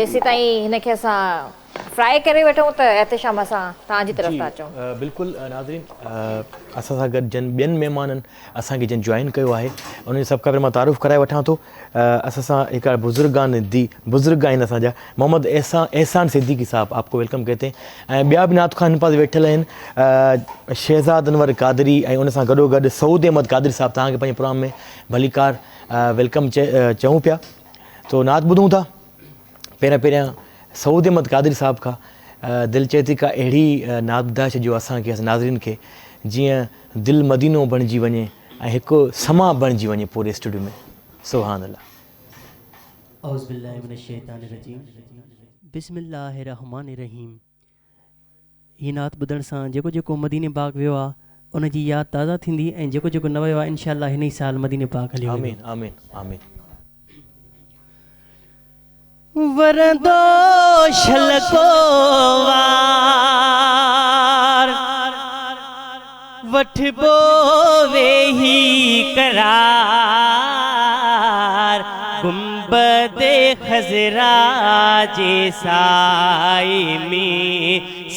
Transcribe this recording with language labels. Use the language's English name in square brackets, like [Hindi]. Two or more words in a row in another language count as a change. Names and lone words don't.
[Sindhi] जेसीं ताईं हिनखे असां फ्राई करे वठूं त एहतिशाम असां तव्हांजी तरफ़ था अचूं। बिल्कुलु नाज़रीन, असां सां गॾु जिन ॿियनि महिमाननि असांखे जिन जॉइन कयो आहे उन सभु खां पहिरियों मां तारुफ़ कराए वठां थो। असां सां हिकिड़ा बुज़ुर्ग आहिनि असांजा, मोहम्मद एहसान सिद्दीकी साहब, [Urdu] آپ کو ویلکم کہتے ہیں. [Sindhi] ऐं ॿिया बि नात ख़ान हिन पासे वेठल आहिनि, शहज़ाद अनवर कादरी ऐं उन सां गॾोगॾु सऊद अहमद कादरी साहब। तव्हांखे पंहिंजे प्रोग्राम में भलीकार वेलकम चऊं पिया। तो नात ॿुधूं था। पहिरियां सऊद अहमद कादरी साहब खां दिलि चए थी का अहिड़ी नात ॿुधाए छॾियो असांखे, नाज़रीन खे, जीअं दिलि मदीनो बणिजी वञे ऐं हिकु समा बणिजी वञे पूरे स्टूडियो में। [Arabic] سبحان الله. أعوذ بالله من الشيطان الرجيم، بسم الله الرحمن الرحيم. [Sindhi] हीअ नात ॿुधण सां जेको जेको मदीने पाक वियो आहे उन जी यादि ताज़ा थींदी, ऐं जेको जेको न वियो आहे इंशाअल्लाह हिन ई साल मदीने पाक हली वेंदो। [Arabic] آمين آمين آمين. [Sindhi] वरंदो शलको वार वठबो वेही करार, गुंबदे खज़रा जे साए में